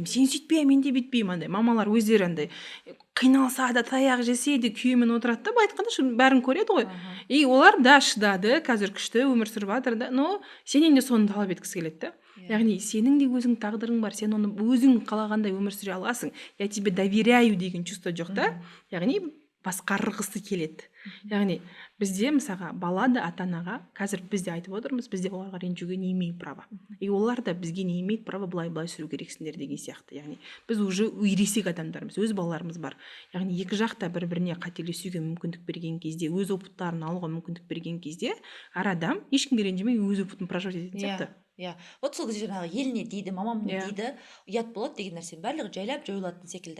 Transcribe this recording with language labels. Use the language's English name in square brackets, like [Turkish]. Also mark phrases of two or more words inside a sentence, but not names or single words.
[Kazakh] Сен сөйтпе, мен де бүйтпеймін. Андай мамалар өздері андай қиналса да, таяқ жесе де күйеуімен отырады да, былай айтқанда бәрін көреді ғой. И олар да шыдады, қазір күшті өмір сүріп жатыр да. Но сенен де соны талап еткісі келеді да. Яғни сенің де өзің тағдырың бар, сен оны өзің қалағандай өмір сүре аласың. [Russian] Я тебе доверяю [Kazakh] деген чувство жоқ та. Яғни басқарғысы келеді. Яғни бізде мысалға бала да ата-анаға, қазір біз де айтып отырмыз, бізде оларға ренжуге [Russian] не имеет права. [Kazakh] И олар да бізге [Russian] не имеет права [Kazakh] былай сүру керексіңдер деген сияқты. Яғни біз уже ересек адамдармыз, өз балаларымыз бар. Яғни екі жақта бір-біріне қателесуге мүмкіндік берген кезде, өз опыттарын алуға мүмкіндік берген кезде, әр адам ешкімге ренжімей өз опытын проживать ететін сияқты. Иә. Вот сол кезде жаңағы ел не дейді, мамам не дейді, ұят болады деген нәрсе барлығы жайлап жойылатын секілді.